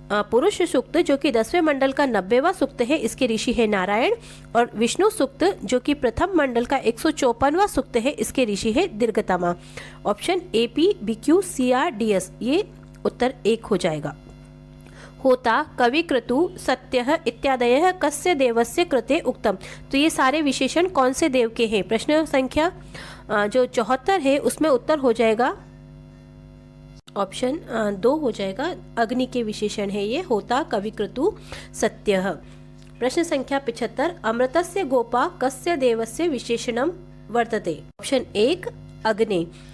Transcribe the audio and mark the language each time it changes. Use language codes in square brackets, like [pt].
[hi] पुरुष सूक्त जो कि 10वें मंडल का 90वां सूक्त है, इसके ऋषि है नारायण। और विष्णु सूक्त जो कि प्रथम मंडल का 154वां सूक्त है, इसके ऋषि है दीर्घतमा। Option AP BQ CR DS, ये उत्तर 1 हो जाएगा। [sa] होता, कवि, क्रतु, सत्यः इत्यादयः कस्य देवस्य कृते उक्तम। [hi] तो ये सारे विशेषण कौन से देव के हैं? प्रश्न संख्या जो 74 है उसमें उत्तर हो जाएगा ऑप्शन 2 हो जाएगा। अग्नि के विशेषण है ये, होता, कवि, क्रतु, सत्यः। [sa] प्रश्न संख्या 75 अमृतस्य गोपा कस्य देवस्य विशेषणम वर्तते। ऑप्शन 1 अग्नि।